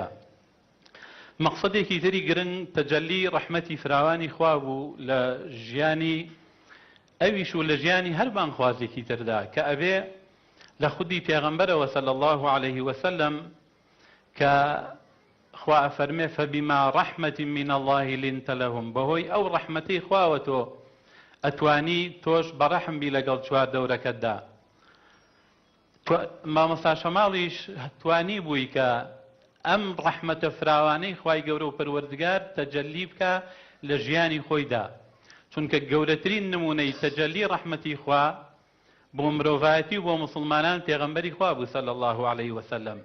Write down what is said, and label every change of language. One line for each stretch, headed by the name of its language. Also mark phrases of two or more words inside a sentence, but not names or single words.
Central Kurdish: مەقسەدێکی تری گرنگ تەجەلی ڕەحمەتی فراوانی خوا بوو لە ژیانی ئەویش و لە ژیانی هەر بانخوازێکی تردا کە ئەبێ لە خودی پێغەمبەرەوە
Arabic: صلی الله عليه وسلم
Central Kurdish: کە خوا ئەفەرمێ
Arabic: فبما رحمة من الله لنت لهم،
Central Kurdish: بەهۆی ئەو ڕەحمەتەی خواوە تۆ ئەتوانی تۆش بەڕەحم بی لەگەڵ چوار دەورەکەتدا. مامۆستا شەماڵیش توانی بووی کە ئەم ڕەحمەتە فراوانەی خوای گەورە و پەروەردگار تەجەلی بکە لە ژیانی خۆیدا، چونکە گەورەترین نمونەی تەجەلی ڕەحمەتی خوا بۆ مرۆڤایەتی و بۆ مسلمانان پێغەمبەری خوا بوو
Arabic: صلی الله عليه وسلم.